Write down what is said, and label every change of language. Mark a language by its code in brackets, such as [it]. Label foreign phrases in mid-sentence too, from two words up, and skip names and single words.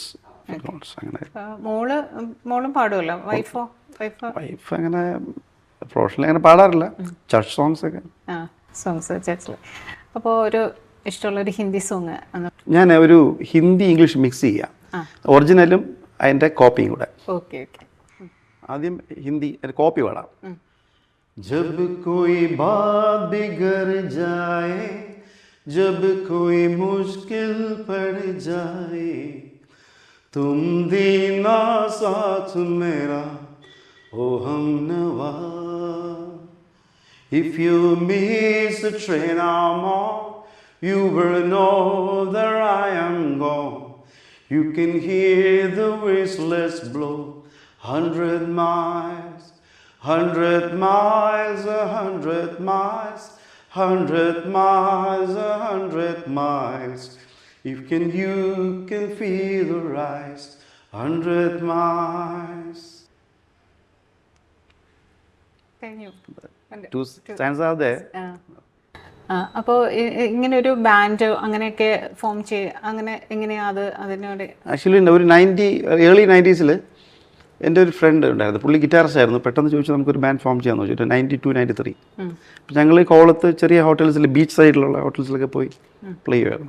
[ml] അങ്ങനെ വൈഫ് അങ്ങനെ പ്രൊഫഷണലി അങ്ങനെ പാടാറില്ല, ചർച്ച് സോങ്സ് ഒക്കെ. അപ്പോൾ ഒരു ഇഷ്ടമുള്ളൊരു ഹിന്ദി സോങ്? ഞാൻ ഒരു ഹിന്ദി ഇംഗ്ലീഷ് മിക്സ് ചെയ്യാം, ഒറിജിനലും അതിൻ്റെ കോപ്പിയും കൂടെ. ആദ്യം ഹിന്ദി കോപ്പി പാടാം. [hi] जब कोई बात बिगड़ जाए जब कोई मुश्किल पड़ जाए तुम देना साथ मेरा ओ हमनवा. [en] If you miss the train I'm on, you will know that I am gone. You can hear the whistles blow 100 miles, 100 miles, 100 miles, 100 miles, 100 miles. You can feel the rise 100 miles. [ml] കഴിഞ്ഞു. [en] Two stanzas are there. [ml] അപ്പോൾ ഇങ്ങനെ ഒരു ബാൻഡ് അങ്ങനെയൊക്കെ ഫോം അങ്ങനെ എങ്ങനെയാ അത് അതിനോട്? ആക്ച്വലി ഒരു ഏർലി 90s എൻ്റെ ഒരു ഫ്രണ്ട് ഉണ്ടായിരുന്നു. പുള്ളി ഗിറ്റാറിസ്റ്റ് ആയിരുന്നു. പെട്ടെന്ന് ചോദിച്ചു നമുക്കൊരു ബാൻഡ് ഫോം ചെയ്യാമെന്ന് ചോദിച്ചിട്ട് 92, 93. അപ്പം ഞങ്ങൾ ഈ കോളത്ത് ചെറിയ ഹോട്ടൽസിൽ ബീച്ച് സൈഡിലുള്ള ഹോട്ടൽസിലൊക്കെ പോയി പ്ലേ ചെയ്യുമായിരുന്നു.